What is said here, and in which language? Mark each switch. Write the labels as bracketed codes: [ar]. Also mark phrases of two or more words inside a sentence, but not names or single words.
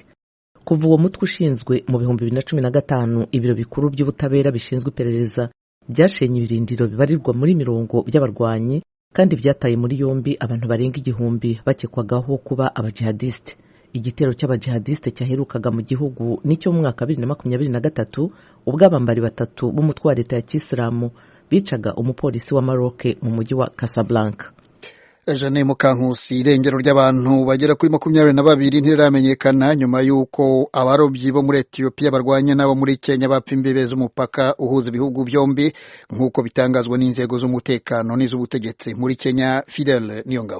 [rw] Kuva uwo mutwe ushinzwe mu 2015 ibiro bikuru by'ubutabera bishinzwe iperereza byashenye ibirindiro bibarirwa muri 100 by'abarwanyi kandi byataye muri yombi abantu barenga 1000 bakekwagaho kuba abajihadiste. Igitero cy'abajihadiste cyaherukaga mu gihugu nicyo mu mwaka 2023 ubwo abambari 3 b'umutwe wa leta ya Kisilamu bicaga umupolisi wa Maroc mu mujyi wa Casablanca. Eugene Mukankusi. Irengero ry'abantu bagera kuri 22 ntiramenyekana nyuma y'uko abarobyi bo muri Ethiopia barwanya nabo muri Kenya bapfa imbibe z'umupaka uhuza ibihugu byombi, nk'uko bitangazwa n'inzego z'umutekano n'iz'ubutegetsi muri Kenya. Fidel Niyongabo.